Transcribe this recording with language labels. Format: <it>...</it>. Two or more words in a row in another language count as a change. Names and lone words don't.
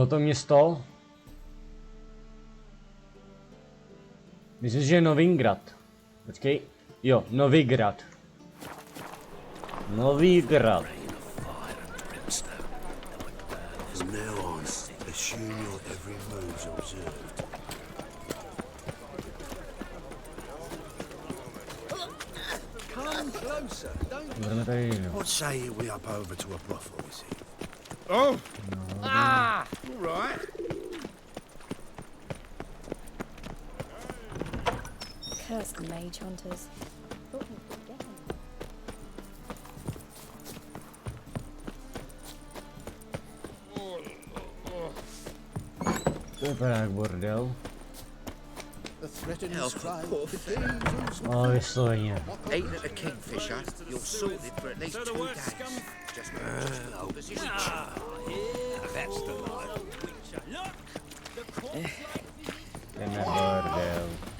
<cs>To město. Myslím, že je Novigrad. Počkej. Jo, Novigrad. Novigrad.</cs> <en>From now on, assume your every move's observed. Come closer.</en> <cs>Budeme tady.</cs> <en>What say we up over to a brothel, is it? Oh! No, All right. Cursed mage hunters.</en> <cs>to vypadá jak bordel.</cs> <en>The threatening scribe, the thieves.</en> <cs>Ale vysloveně.</cs> <en>Eating at a kingfisher, you're sorted for at least 2 days. Just hold the position. That's the life.</en> <cs>Jdeme bordel.</cs>